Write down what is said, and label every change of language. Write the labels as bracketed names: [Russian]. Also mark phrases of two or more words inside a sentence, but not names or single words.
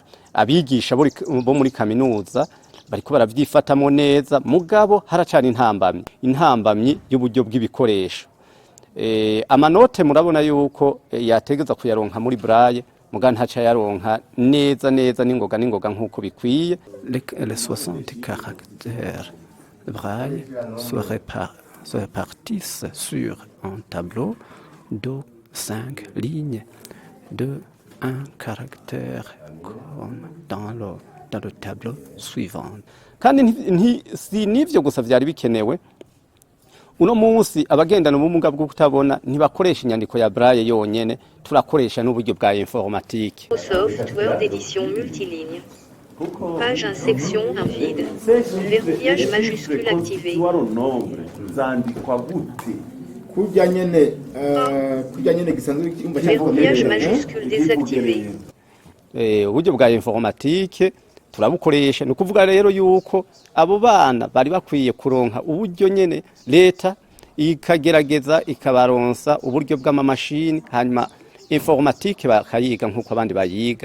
[Rundi] Abigisha bo muri kaminuza bariko baravyifatamo neza mugabo haracana intambamyi y'uburyo bw'ibikoresho. Amanote murabona yuko yategeza kuyaronka muri braille muga ntaca yaronka neza n'ingoga nkuko bikwiye. [French] Les 60 caractères braille se répartissent sur un tableau de 5 lignes de 1 caractère comme dans le tableau suivant. [Rundi] Kandi si nivyo gusa vyari bikenewe. Uno munsi abagendana ubumuga bwo kutabona ntibakoresha inyandiko ya braille yonyene turakoresha n'uburyo bwa informatique. [French] Software d'édition multiligne. Page en section vide. Verrouillage majuscule activé. Verrouillage majuscule désactivé. [Rundi] Uburyo bwa informatique turabukoresha. Ni kuvuga rero yuko abo bana bari bakwiye kuronka uburyo nyene leta ikagerageza ikabaronsa uburyo bw'amamashini hanyuma informatique bakayiga nkuko abandi bayiga.